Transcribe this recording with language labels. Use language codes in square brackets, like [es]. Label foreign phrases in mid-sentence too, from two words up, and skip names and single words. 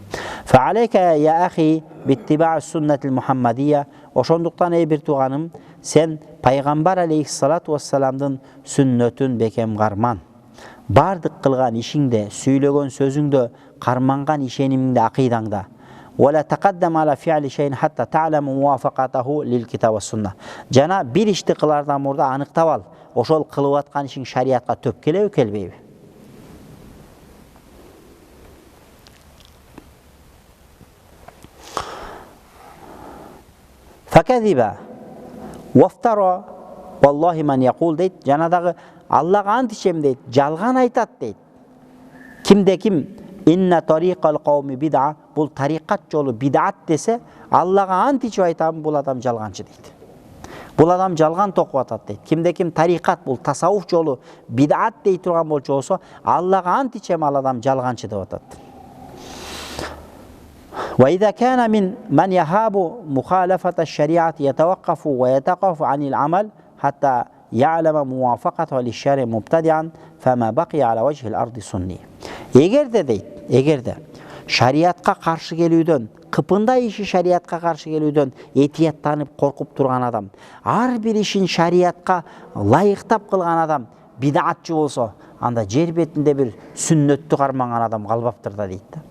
[ar] فعليك يا أخي باتباع السنة المحمدية. [ky] Ошондуктан эй бир тууганым, сен пайгамбар [ar] عليه الصلاة والسلام [ky] сүннөтүн бекем карман. Бардык кылган ишиңде, сүйлөгөн сөзүңдө, карманган ишенимиңде, акыйдаңда. [ar] ولا تقدم على فعل شيء حتى تعلم موافقته للكتاب والسنة. [ky] Жана бир ишти кылардан мурда аныктап ал, ошол кылып аткан ишиң шариатка төп келеби, келбейби? [ar] فقد كذب وافترى والله من يقول дейт. [ky] Жанадагы Аллага ант ичем дейт, жалган айтат дейт. Кимде ким [ar] إن طريق القوم بدعة, [ky] бул тарикат жолу бид'ат десе, Аллага ант ичип айтам, бул адам жалганчы дейт. Бул адам жалган токуп атат дейт. Кимде ким тарикат, бул тасаввуф жолу бид'ат дей турган болсо, Аллага ант ичем, ал адам жалганчы деп атат. [ar] وإذا كان من يهاب مخالفة الشريعة يتوقف ويتقف عن العمل حتى يعلم موافقته للشارع مبتدعا فما بقي على وجه الأرض سني. [ky] Эгерде шариатка каршы келүүдөн, кыпындай иши шариатка каршы келүүдөн этияттанып коркуп турган адам, ар бир ишин шариатка лайыктап кылган адам бид'атчы болсо, анда жер бетинде бир сүннөттү карманган адам калбаптыр да дейт да.